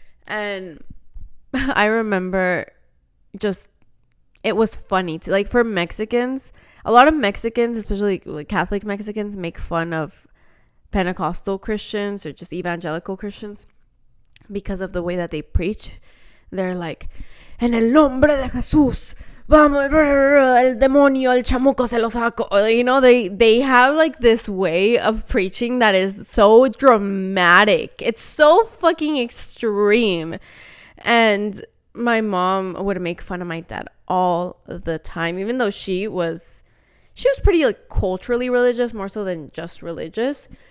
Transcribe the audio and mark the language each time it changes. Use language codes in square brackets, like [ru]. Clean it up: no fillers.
[en] And I remember it was funny to, like, for Mexicans, a lot of Mexicans, especially like Catholic Mexicans, make fun of Pentecostal Christians or just evangelical Christians because of the way that they preach. They're like, [es] en el nombre de Jesús, vamos, el demonio, el chamuco se lo saco. [en] They have like this way of preaching that is so dramatic. It's so fucking extreme. And my mom would make fun of my dad all the time, even though she was pretty like culturally religious, more so than just religious.